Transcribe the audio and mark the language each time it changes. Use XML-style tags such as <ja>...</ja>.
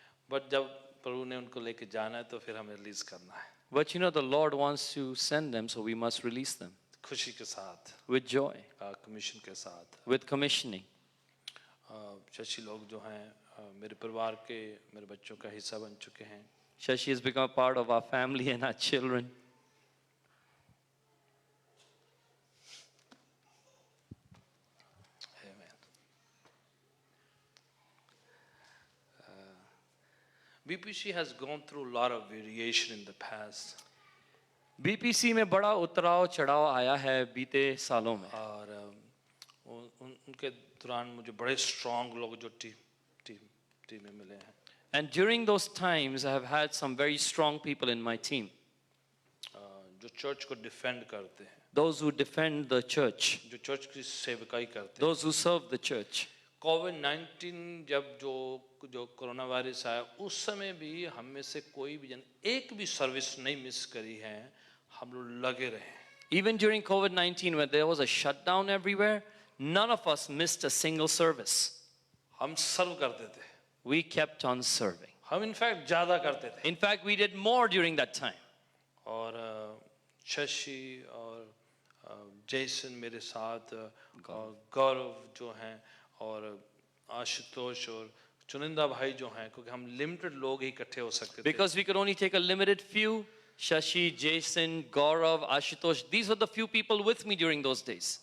<hi>But जब प्रभु ने उनको लेके जाना है तो फिर हमें रिलीज करना है</hi> <en>But you know, the Lord wants to send them, so we must release them</en> <hi>खुशी के साथ,</hi> <en>with joy,</en> <hi>कमीशन के साथ.</hi> <en>with commissioning.</en> <hi>शशि लोग जो हैं मेरे परिवार के मेरे बच्चों का हिस्सा बन चुके हैं.</hi> <en>Shashi has become a part of our family and our children. Amen. BPC has gone through a lot of variation in the past.</en> <hi>BPC में बड़ा उतराव चढ़ाव आया है बीते सालों में. और उनके दौरान मुझे बड़े स्ट्रांग लोग जो टीम में मिले हैं.</hi> <en>And during those times, I have had some very strong people in my team.</en> <hi>जो चर्च को डिफेंड करते हैं,</hi> <en>Those who defend the church,</en> <hi>जो चर्च की सेवकाई करते हैं.</hi> <en>those who serve the church.</en> <hi>कोविड-19 जब जो कोरोना वायरस आया उस समय भी हम में से कोई भी जन एक भी सर्विस नहीं मिस करी है. हम लोग लगे रहे.</hi> <en>Even during COVID-19, when there was a shutdown everywhere, none of us missed a single service.</en> <hi>हम सर्व करते थे.</hi> <en>We kept on serving.</en> <hi>हम इनफैक्ट ज्यादा करते थे.</hi> <en>In fact, we did more during that time.</en> <hi>और शशि और जेसन मेरे साथ और गौरव जो हैं और आशुतोष और चुनिंदा भाई जो हैं क्योंकि हम लिमिटेड लोग ही इकट्ठे हो सकते थे.</hi> <en>Because we could only take a limited few, Shashi, Jason, Gaurav, Ashutosh, these were the few people with me during those days.</en>